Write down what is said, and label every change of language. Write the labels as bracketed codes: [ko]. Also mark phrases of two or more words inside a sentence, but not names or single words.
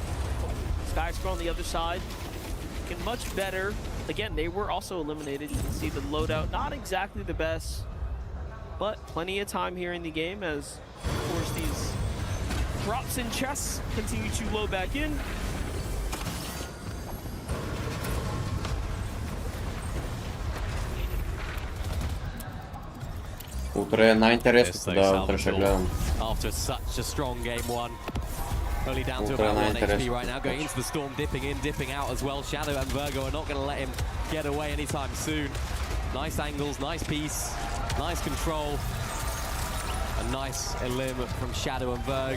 [en] Skyscroll on the other side, looking much better. Again, they were also eliminated. You can see the loadout, not exactly the best, but plenty of time here in the game as, of course, these drops and chests continue to load back in. [bg] Утре е най-интересното, да, утре ще гледам. [en] After such a strong game one. Only down to about 1 HP right now, going into the storm, dipping in, dipping out as well. Shadow and Virgo are not going to let him get away anytime soon. Nice angles, nice piece, nice control. A nice elim from Shadow and Virgo.